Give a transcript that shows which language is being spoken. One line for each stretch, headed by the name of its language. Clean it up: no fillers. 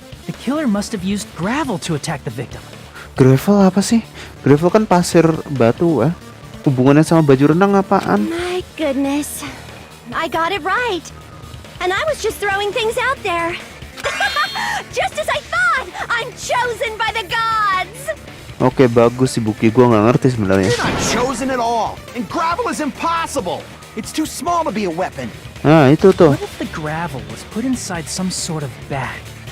English: The killer must have used gravel to attack the victim.
Indonesian: Gravel apa sih? Gravel kan pasir batu ah. Hubungannya sama baju renang apaan?
English: My goodness. I got it right. And I was just throwing things out there. Just as I thought! I'm chosen by the gods!
Indonesian: Oke, bagus sih Buki. Gua nggak ngerti sebenarnya.
English: You're not chosen at all, and gravel is impossible. It's too small to be a weapon.
Indonesian: Nah, itu tuh.
English: What if the gravel was put inside some sort of bag?